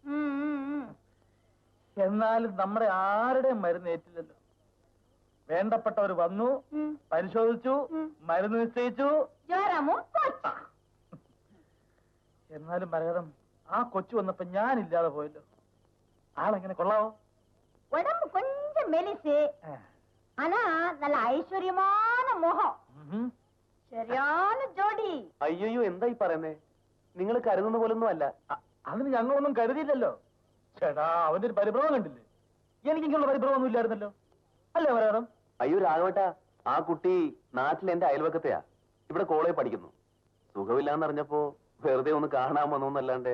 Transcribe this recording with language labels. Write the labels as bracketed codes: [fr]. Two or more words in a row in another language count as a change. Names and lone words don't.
[ml] എന്നാലും നമ്മുടെ ആരുടെയും മരുന്ന് ഏറ്റില്ലല്ലോ. വേണ്ടപ്പെട്ടവർ വന്നു, പരിശോധിച്ചു, മരുന്ന് നിശ്ചയിച്ചു. എന്നാലും മരകതം, ആ കൊച്ചു വന്നപ്പോ ഞാനില്ലാതെ പോയല്ലോ. ആളെങ്ങനെ കൊള്ളാവോ? [ta] உடம்பு கொஞ்சம் மெலிசு, ஆனா நல்ல ஐஸ்வர்யமான முகம். சரியான ஜோடி. [ml] അയ്യോ, എന്തായി പറയുന്നേ? നിങ്ങൾ കരുതുന്ന പോലൊന്നും അല്ല. അതിന് ഞങ്ങളൊന്നും കരുതിയില്ലല്ലോ. ചേട്ടാ, അവന്റെ ഒരു പരിഭ്രമം കണ്ടില്ലേ? എനിക്കിങ്ങനെയുള്ള പരിഭ്രമൊന്നും ഇല്ലായിരുന്നല്ലോ, അല്ലേ മരകതം? അയ്യോ രാഘവേട്ടാ, ആ കുട്ടി നാട്ടിൽ എന്റെ അയൽവക്കത്തെയാ. ഇവിടെ കോളേജ് പഠിക്കുന്നു. സുഖമില്ലാന്നറിഞ്ഞപ്പോ വെറുതെ ഒന്ന് കാണാൻ വന്നോന്നല്ലാണ്ട്.